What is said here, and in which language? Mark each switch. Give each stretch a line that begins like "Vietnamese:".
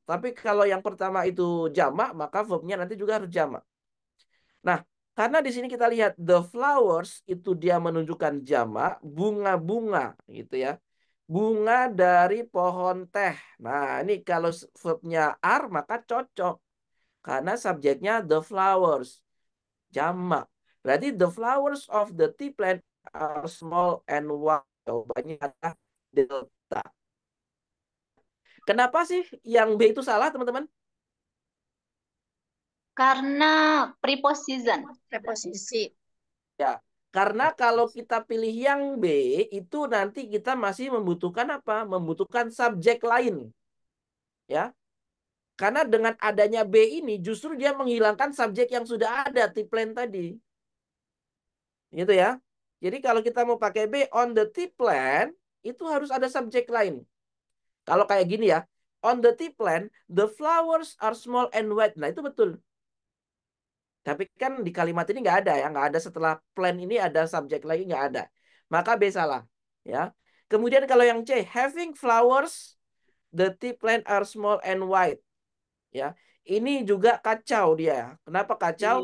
Indonesian: Tapi kalau yang pertama itu jamak, maka verbnya nanti juga harus jamak. Nah, karena di sini kita lihat the flowers itu dia menunjukkan jamak, bunga-bunga gitu ya. Bunga dari pohon teh. Nah, ini kalau verbnya are maka cocok. Karena subjeknya the flowers, jamak. Berarti
English: the flowers of the tea plant are small and white.
Indonesian: Jawabannya adalah delta. Kenapa sih yang B itu salah, teman-teman? Karena preposition. Preposisi. Ya, karena kalau kita pilih yang B, itu nanti kita masih membutuhkan apa? Membutuhkan subjek lain. Ya, karena dengan adanya B ini justru dia menghilangkan subjek yang sudah ada, tea plant tadi. Gitu ya. Jadi kalau kita mau pakai B on the tea plant, itu harus ada subjek lain. Kalau kayak gini ya,
English: on the tea plant, the flowers are small and white.
Indonesian: Nah, itu betul. Tapi kan di kalimat ini nggak ada ya, nggak ada setelah plan ini ada subjek lagi nggak ada. Maka B salah. Ya. Kemudian kalau yang C,
English: having flowers, the tea plant are small and white.
Indonesian: Ya, ini juga kacau dia. Kenapa kacau?